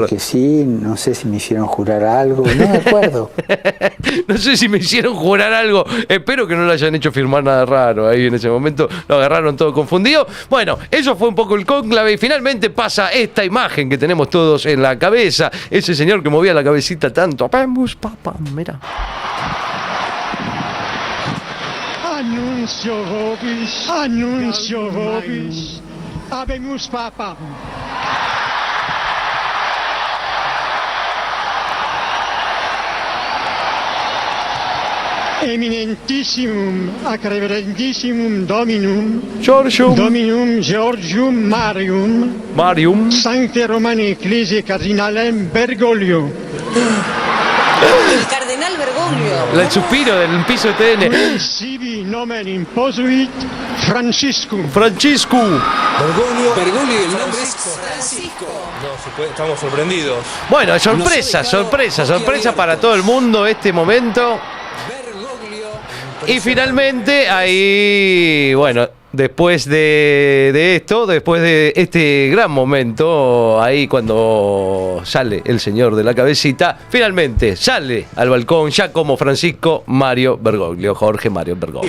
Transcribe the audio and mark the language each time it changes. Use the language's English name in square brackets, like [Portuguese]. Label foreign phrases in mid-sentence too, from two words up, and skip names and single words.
[Spanish] Dije que sí, no sé si me hicieron jurar algo, no me acuerdo. No sé si me hicieron jurar algo. Espero que no le hayan hecho firmar nada raro ahí en ese momento. Lo agarraron todo confundido. Bueno, eso fue un poco el cónclave y finalmente pasa esta imagen que tenemos todos en la cabeza. Ese señor que movía la cabecita tanto. [Latin] Apemus papa, mira. Annuncio vobis, habemus papam. Eminentissimum ac reverendissimum Dominum Georgium Marium Sancte Romani Ecclesiae Cardinalem Bergoglio. [Spanish] El cardenal Bergoglio. El suspiro del piso de TN. [Latin] Sibi nomen imposuit Franciscum. [Spanish] Francisco. Bergoglio y el nombre es Francisco. Estamos sorprendidos. Bueno, sorpresa para todo el mundo este momento. Y finalmente ahí, bueno, después de esto, después de este gran momento, ahí cuando sale el señor de la cabecita, finalmente sale al balcón ya como Francisco Mario Bergoglio, Jorge Mario Bergoglio.